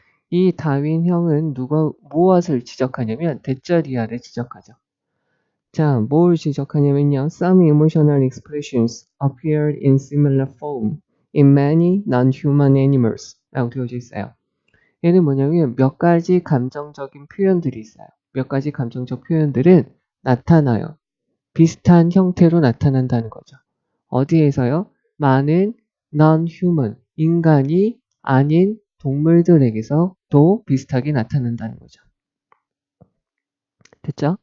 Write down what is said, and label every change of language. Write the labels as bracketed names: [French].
[Korean] 이 다윈 형은 무엇을 지적하냐면 대절이하를 지적하죠. 자, 뭘 지적하냐면요. [English] Some emotional expressions appear in similar form in many non-human animals [Korean] 라고 되어져 있어요. 얘는 뭐냐면 몇 가지 감정적인 표현들이 있어요. 몇 가지 감정적 표현들은 나타나요. 비슷한 형태로 나타난다는 거죠. 어디에서요? 많은 non-human, 인간이 아닌 동물들에게서도 비슷하게 나타난다는 거죠. 됐죠?